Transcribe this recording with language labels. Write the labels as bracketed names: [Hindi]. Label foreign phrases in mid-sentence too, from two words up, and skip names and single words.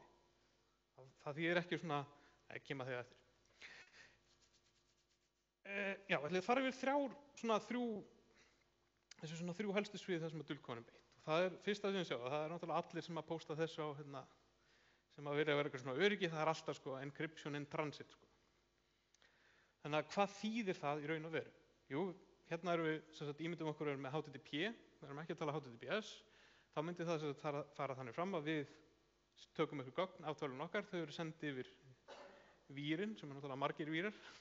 [Icelandic] Það þýðir ekki svona, kemur þegar eftir. Já, ætli þar yfir þessi þrjú helstu svið þar sem að dulkóðun er beitt. Og það er fyrsta sem við sjáum, það er náttúrulega allir sem að pósta þessu á sem að vera eitthvað svona öryggi, það er alltaf [English] encryption in transit. [Icelandic] Þannig að hvað þýðir það í raun og veru? Jú, hérna erum við, ímyndum okkur með HTTP, við erum ekki að tala HTTPS, þá myndi það fara þannig fram að við tökum eitthvað gögn af tölvunum okkar, þau eru sendið yfir vírinn, sem er náttúrulega margir vírar,